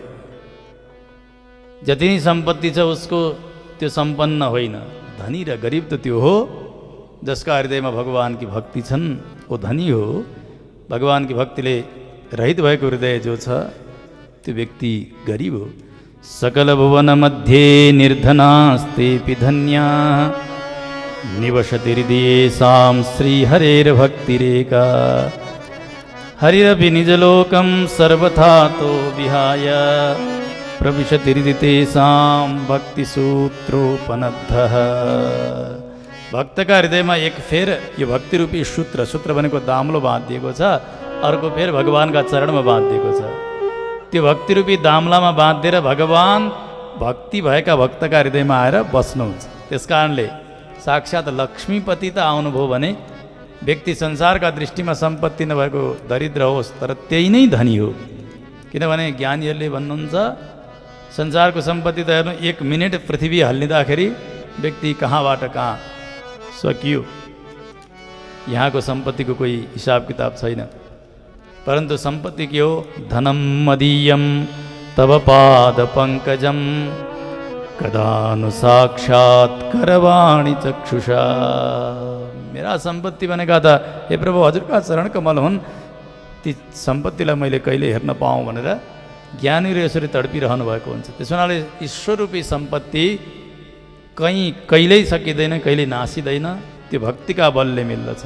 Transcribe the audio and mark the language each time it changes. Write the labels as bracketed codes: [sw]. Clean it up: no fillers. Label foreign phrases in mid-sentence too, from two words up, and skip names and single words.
[ne] जति नै सम्पत्ति छ उसको त्यो सम्पन्न होइन। धनी र गरिब त त्यो हो जसका हृदयमा भगवानकी भक्ति छन्, वो धनी हो। भगवानकी भक्तिले रहित भएको हृदय जो छ त्यो व्यक्ति गरिब हो। [sa] सकल भुवन मध्ये निर्धनास्तेऽपि धन्या निवसति हृदयेषां श्रीहरेर्भक्तिरेका। हरिरपि निजलोकं सर्वथा तो विहाय प्रविशति हृदि तेषां भक्तिसूत्रोपनद्धः। [ne] भक्तका हृदयमा एक फेर यो भक्ति रूपी सूत्र भनेको दाम्लो बाँधिएको छ, अर्को फेर भगवानका चरणमा बाँधिएको छ। त्यो भक्ति रूपी दाम्लामा बाँधेर भगवान भक्ति भएका भक्तका हृदयमा आएर बस्नुहुन्छ। त्यसकारणले साक्षात् लक्ष्मीपति त आउनुभयो भने व्यक्ति संसारका दृष्टिमा सम्पत्ति नभएको दरिद्र होस् तर त्यही नै धनी हो। किनभने ज्ञानीहरूले भन्नुहुन्छ संसारको सम्पत्ति त हेर्नु, 1 मिनेट पृथ्वी हल्लिँदाखेरि व्यक्ति कहाँबाट कहाँ सकियो। यहाँको सम्पत्तिको कोही हिसाब किताब छैन, परन्तु सम्पत्ति के हो? [sa] धनम मदीयम तव पाद पंकजम कदानु साक्षात् करवाणी चक्षुषा। [ne] मेरा सम्पत्ति भनेका त हे प्रभु हजुरका चरण कमल हुन्, ती सम्पत्तिलाई मैले कहिले हेर्न पाऊँ भनेर ज्ञानीहरू यसरी तडपिरहनु भएको हुन्छ। त्यसो हुनाले ईश्वर रूपी सम्पत्ति कहिल्यै सकिँदैन, कहिले नासिँदैन, त्यो भक्तिका बलले मिल्दछ।